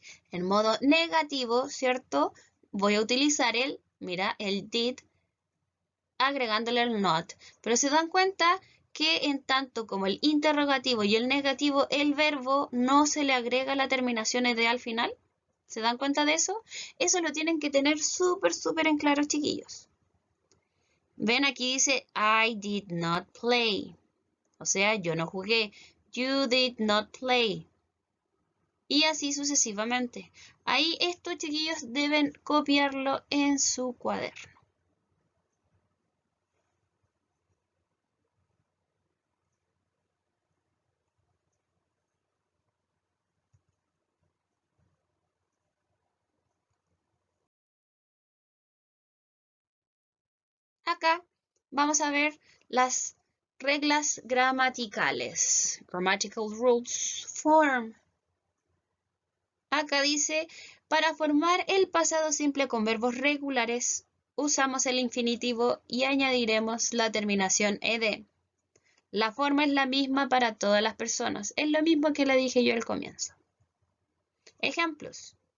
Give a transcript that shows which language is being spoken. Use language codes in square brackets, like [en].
[es] En modo negativo, ¿cierto? Voy a utilizar el did agregándole el not. Pero se dan cuenta que en tanto como el interrogativo y el negativo, el verbo no se le agrega la terminación ed al final. ¿Se dan cuenta de eso? Eso lo tienen que tener súper en claro, chiquillos. Ven, aquí dice [en] I did not play. [es] O sea, yo no jugué. [en] You did not play. [es] Y así sucesivamente. Ahí estos chiquillos deben copiarlo en su cuaderno. Acá vamos a ver las reglas gramaticales. [en] Grammatical rules form. [es] Acá dice, para formar el pasado simple con verbos regulares, usamos el infinitivo y añadiremos la terminación ed. La forma es la misma para todas las personas. Es lo mismo que le dije yo al comienzo. Ejemplos.